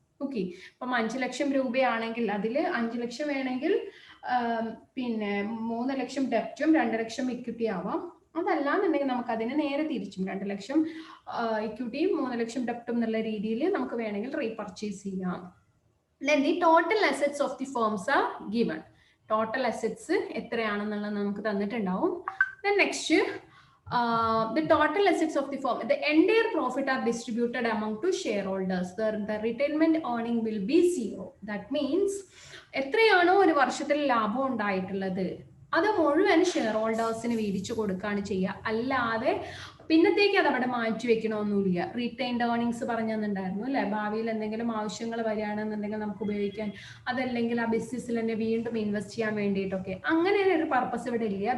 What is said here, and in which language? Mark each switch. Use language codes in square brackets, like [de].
[ml] Okay, അപ്പം 5 ലക്ഷം രൂപയാണെങ്കിൽ അതിൽ 5 ലക്ഷം വേണമെങ്കിൽ പിന്നെ 3 ലക്ഷം ഡെപ്റ്റും 2 ലക്ഷം ഇക്വിറ്റി ആവാം. അതല്ലാന്നുണ്ടെങ്കിൽ നമുക്ക് അതിനെ നേരെ തിരിച്ചും 2 ലക്ഷം ഇക്വിറ്റിയും 3 ലക്ഷം ഡെപ്റ്റും എന്നുള്ള രീതിയിൽ നമുക്ക് വേണമെങ്കിൽ റീപർച്ചേസ് ചെയ്യാം. [en] Then the total assets of the firms are given. [ml] Total assets എത്രയാണെന്നുള്ളത് നമുക്ക് തന്നിട്ടുണ്ടാവും. [en] Then next the total assets of the firm, the entire profit are distributed among two shareholders. The retainment earning will be zero. That means [ml] എത്രയാണോ ഒരു വർഷത്തിൽ ലാഭം ഉണ്ടായിട്ടുള്ളത് അത് മുഴുവൻ share ഹോൾഡേഴ്സിന് വീതിച്ചു കൊടുക്കുകയാണ് ചെയ്യുക. അല്ലാതെ പിന്നത്തേക്ക് അത് അവിടെ മാറ്റി വെക്കണമൊന്നുമില്ല. റീറ്റെയിൻഡ് ഏർണിങ്സ് പറഞ്ഞു തന്നിട്ടുണ്ടായിരുന്നു അല്ലെ, ഭാവിയിൽ എന്തെങ്കിലും ആവശ്യങ്ങൾ വരികയാണെന്നുണ്ടെങ്കിൽ നമുക്ക് ഉപയോഗിക്കാൻ, അതല്ലെങ്കിൽ ആ ബിസിനസ്സിൽ തന്നെ വീണ്ടും ഇൻവെസ്റ്റ് ചെയ്യാൻ വേണ്ടിയിട്ടൊക്കെ, അങ്ങനെ ഒരു പർപ്പസ് ഇവിടെ ഇല്ല.